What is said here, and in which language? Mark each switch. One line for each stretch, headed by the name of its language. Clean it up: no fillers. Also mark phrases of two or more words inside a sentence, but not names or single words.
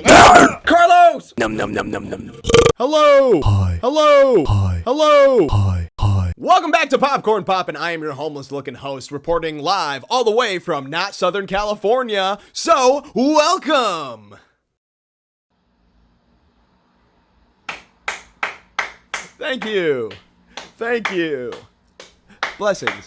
English: Carlos! Num num num num num. Hello! Hi. Hello! Hi. Hello! Hi. Hi. Welcome back to Popcorn Poppin. I am your homeless looking host reporting live all the way from not Southern California. So, welcome! Thank you. Thank you. Blessings.